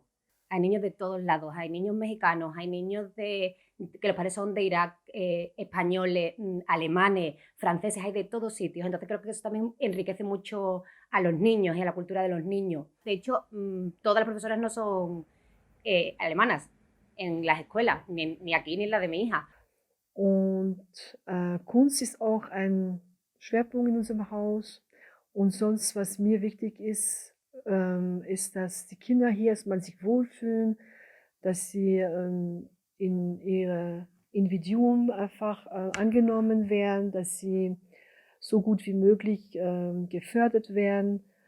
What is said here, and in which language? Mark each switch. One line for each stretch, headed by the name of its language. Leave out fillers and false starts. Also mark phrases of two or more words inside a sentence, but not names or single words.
Spanish: Hay niños de todos lados, hay niños mexicanos, hay niños que los padres son de Irak, españoles, alemanes, franceses, hay de todos sitios. Entonces creo que eso también enriquece mucho a los niños y a la cultura de los niños. De hecho, todas las profesoras no son alemanas en las escuelas, ni aquí ni en la de mi hija.
German: Und Kunst ist auch ein Schwerpunkt in unserem Haus. Und sonst, was mir wichtig ist, ist, dass die Kinder hier erstmal sich wohlfühlen, dass sie in ihr Individuum einfach angenommen werden, dass sie so gut wie möglich gefördert werden